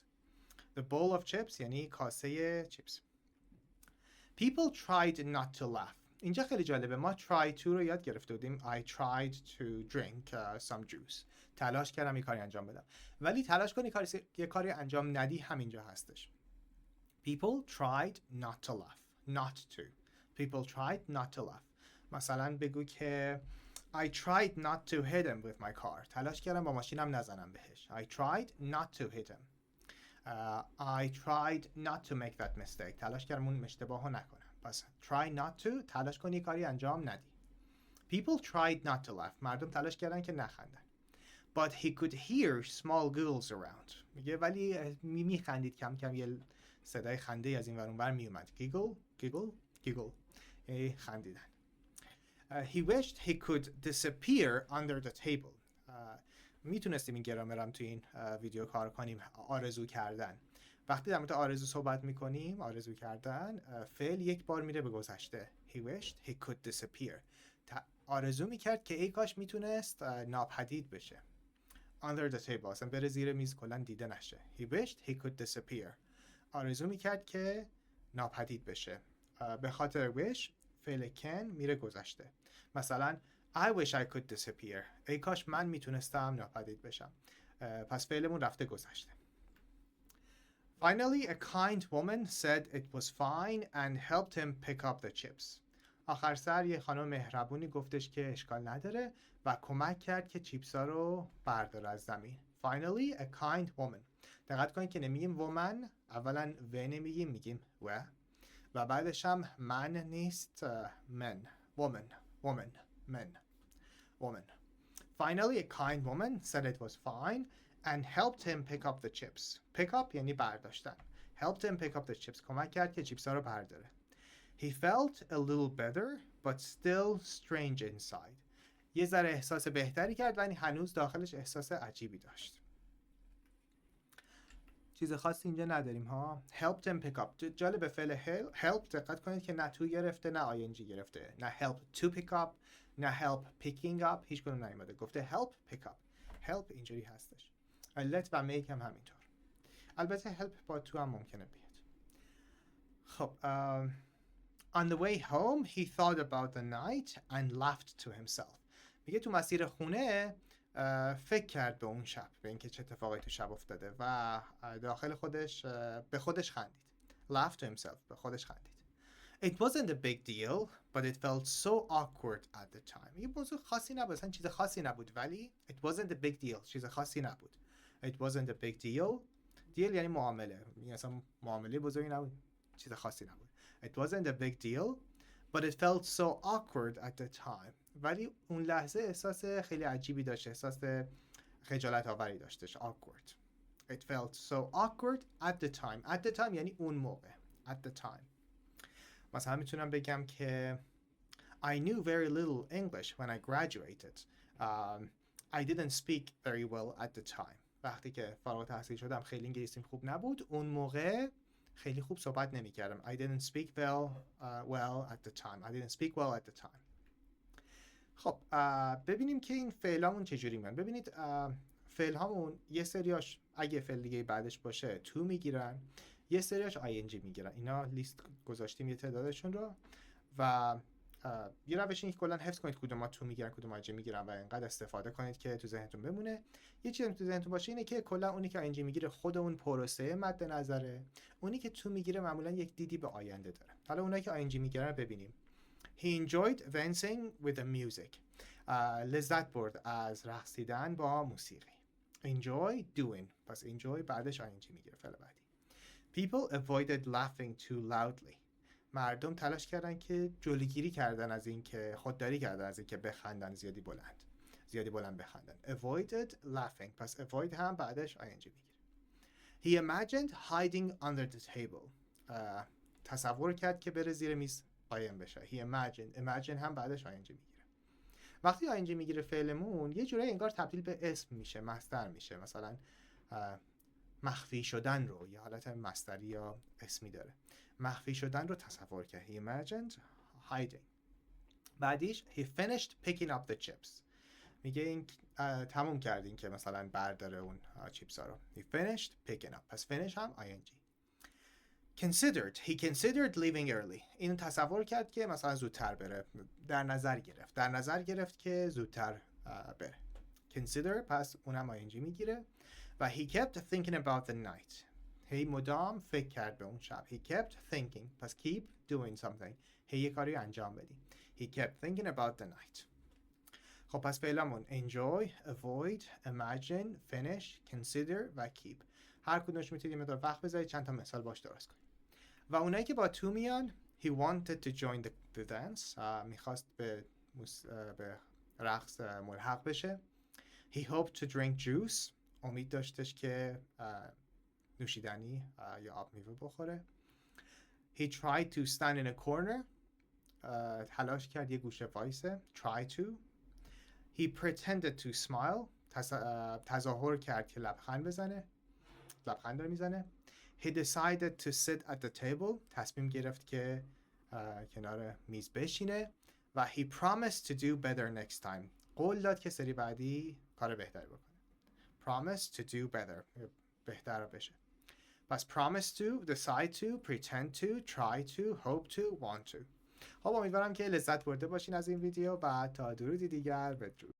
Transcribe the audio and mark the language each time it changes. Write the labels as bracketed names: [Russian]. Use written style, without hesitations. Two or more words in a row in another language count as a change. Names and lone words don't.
[English] The bowl of chips [Persian] یعنی کاسه چیپس. [English] People tried not to laugh. [Persian] اینجا خیلی جالبه. ما [English] try to [Persian] رو یاد گرفته بودیم. [English] I tried to drink some juice. [Persian] تلاش کردم یه کاری انجام بدم. ولی تلاش کن یه کاری انجام ندی همینجا هستش. [English] People tried not to laugh. Not to. People tried not to laugh. [Persian] مثلا بگو که [English] I tried not to hit him with my car. [Persian] تلاش کردم با ماشینم نزنم بهش. [English] I tried not to hit him. I tried not to make that mistake. [Persian] تلاش کردم اون اشتباهو نکنم. پس [English] try not to [Persian] تلاش کنی کاری انجام ندی. [English] People tried not to laugh. [Persian] مردم تلاش کردن که نخندن. [English] But he could hear small giggles around. [Persian] میگه ولی میخندید کم کم یه صدای خنده از این ور اون ور میومد. [English] Giggle. خندیدن. He wished he could disappear under the table. [Persian] میتونستیم این گرامرم تو این ویدیو کار کنیم. آرزو کردن. وقتی در مورد آرزو صحبت میکنیم، آرزو کردن، فعل یک بار میره به گذشته. [English] He wished he could disappear. [Persian] آرزو میکرد که ای کاش میتونست ناپدید بشه. [English] Under the table. [Persian] اصلا بره زیر میز کلن دیده نشه. [English] He wished he could disappear. [Persian] آرزو میکرد که ناپدید بشه. به خاطر wish فعل can میره گذشته. [English] مثلا I wish I could disappear. [Persian] ای کاش من میتونستم ناپدید بشم. پس فعلمون رفته گذشته. [English] Finally, a kind woman said it was fine and helped him pick up the chips. [Persian] آخر سر یه خانم مهربونی گفتش که اشکال نداره و کمک کرد که چیپس ها رو برداره از زمین. [English] Finally, a kind woman. [Persian] دقت کنید که نمیگیم woman، اولا و نمیگیم، میگیم و بعدش هم من نیست، [English] men. Woman. Finally, a kind woman said it was fine and helped him pick up the chips. Pick up [Persian] یعنی برداشتن. [English] Helped him pick up the chips. [Persian] کمک کرد که چیپس ها رو برداره. [English] He felt a little better but still strange inside. [Persian] یه ذره احساس بهتری کرد ولی هنوز داخلش احساس عجیبی داشت. چیز خاصی اینجا نداریم ها. [English] Helped him pick up. [Persian] جالب فعل help دقت کنید که نه تو گرفته نه ing گرفته. نه [English] help to pick up [Persian] نه [English] help picking up، [Persian] هیچ کدوم نیومده. گفته [English] help pick up. [Persian] help اینجوری هستش. let و make هم همینطور. البته help با تو هم ممکنه بیاد. [English] خب on the way home he thought about the night and laughed to himself. [Persian] میگه تو مسیر خونه فکر کرد به اون شب، به اینکه چه اتفاقی تو شب افتاده و داخل خودش به خودش خندید. [English] laughed to himself. [Persian] به خودش خندید. [English] It wasn't a big deal but it felt so awkward at the time. [Persian] یه موضوع خاصی نبود، اصلا چیز خاصی نبود ولی [English] it wasn't a big deal. [Persian] چیز خاصی نبود. [English] It wasn't a big deal. deal [Persian] یعنی معامله. یعنی اصلا معامله بزرگی نبود. چیز خاصی نبود. [English] It wasn't a big deal but it felt so awkward at the time. [Persian] ولی اون لحظه احساس خیلی عجیبی داشت، احساس خجالت آوری داشتش. [English] awkward. It felt so awkward at the time. At the time [Persian] یعنی اون موقع. [English] At the time. [Persian] مثلا میتونم بگم که [English] I knew very little English when I graduated. I didn't speak very well at the time. [Persian] وقتی که فارغ التحصیل شدم خیلی انگلیسیم خوب نبود. اون موقع خیلی خوب صحبت نمی‌کردم. [English] I didn't speak well at the time. I didn't speak well at the time. [Persian] خب ببینیم که این فعلامون چجوری میان. ببینید فعل هامون یه سریاش اگه فعل دیگه بعدش باشه تو میگیرن، یه سریاش ing میگیرن. اینا لیست گذاشتیم یه تعدادشون رو و یه روش اینه که کلا حفظ کنید کدوم تو میگیرن کدوم ing میگیرن و اینقدر استفاده کنید که تو ذهنتون بمونه. یه چیزی تو ذهنتون باشه اینه که کلا اونی که ing میگیره خود اون پروسه مد نظره، اونی که تو میگیره معمولا یک دیدی به آینده داره. حالا اونایی که ing میگیرن ببینیم. [English] He enjoyed dancing with the music. [Persian] لذت برد از رقصیدن با موسیقی. [English] enjoy doing. [Persian] پس enjoy بعدش ing میگیره فعل بعدی. [English] People avoided laughing too loudly. [Persian] مردم تلاش کردن که جلوگیری کردن از این که خودداری کردن از این که بخندن زیادی بلند بخندن. [English] Avoided laughing. [Persian] پس avoid هم بعدش ing میگیره. [English] He imagined hiding under the table. [Persian] تصور کرد که بره زیر میز قایم بشه. [English] He imagine [Persian] هم بعدش ing میگیره. وقتی ing میگیره فعلمون یه جورایی انگار تبدیل به اسم میشه، مصدر میشه. مثلا مخفی شدن رو یه حالت مصدری یا اسمی داره. مخفی شدن رو تصور کرد. [English] He imagined hiding. بعدیش he finished picking up the chips. [Persian] میگه این تموم کردین که مثلا برداره اون چیپس ها رو. [English] He finished picking up. [Persian] پس finish هم ing. [English] He considered leaving early. [Persian] اینو تصور کرد که مثلا زودتر بره. در نظر گرفت که زودتر بره. Consider پس اونم ing میگیره. [English] و he kept thinking about the night. [Persian] هی مدام فکر کرد به اون شب. [English] He kept thinking. پس keep doing something. [Persian] هی یه کاری انجام بدی. [English] He kept thinking about the night. [Persian] خب پس فعلمون [English] enjoy, avoid, imagine, finish, consider [Persian] و keep. هر کدومش میتونید مقدار وقت بذارید چند تا مثال باش درست کنید. و اونایی که با [English] to میان he wanted to join the dance. [Persian] میخواست به رقص ملحق بشه. [English] He hoped to drink juice. [Persian] امید داشتش که نوشیدنی یا آب میوه بخوره. [English] He tried to stand in a corner. [Persian] تلاش کرد یه گوشه وایسه. [English] Try to. He pretended to smile. [Persian] تظاهر کرد که لبخند داره میزنه. [English] He decided to sit at the table. [Persian] تصمیم گرفت که کنار میز بشینه. [English] و he promised to do better next time. [Persian] قول داد که سری بعدی کار بهتری بکنه. [English] Promise to do better. [Persian] بهتر بشه. [English] پس promise to, decide to, pretend to, try to, hope to, want to. [Persian] خب امیدوارم که لذت برده باشین از این ویدیو و تا درودی دیگر بدرود.